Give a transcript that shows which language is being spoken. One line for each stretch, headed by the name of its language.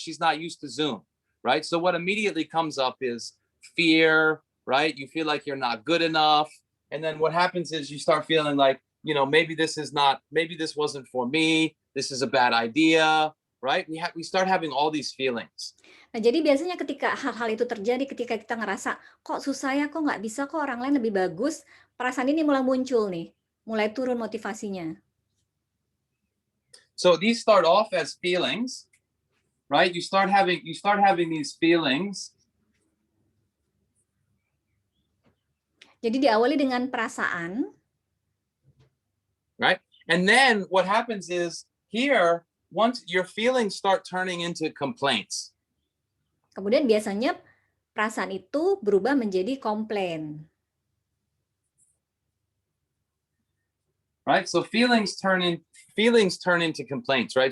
English: She's not used to Zoom, right? So what immediately comes up is fear, right? You feel like you're not good enough. And then what happens is you start feeling like, maybe this wasn't for me. This is a bad idea, right? We start having all these feelings.
Indonesian: Nah, jadi biasanya ketika hal-hal itu terjadi, ketika kita ngerasa, kok susah ya, kok nggak bisa, kok orang lain lebih bagus, perasaan ini mulai muncul nih, mulai turun motivasinya.
English: So these start off as feelings, right? You start having these feelings.
Indonesian: Jadi diawali dengan perasaan.
English: Right? And then what happens is here, once your feelings start turning into complaints.
Indonesian: Kemudian biasanya perasaan itu berubah menjadi komplain.
English: Right? So feelings turn into complaints, right?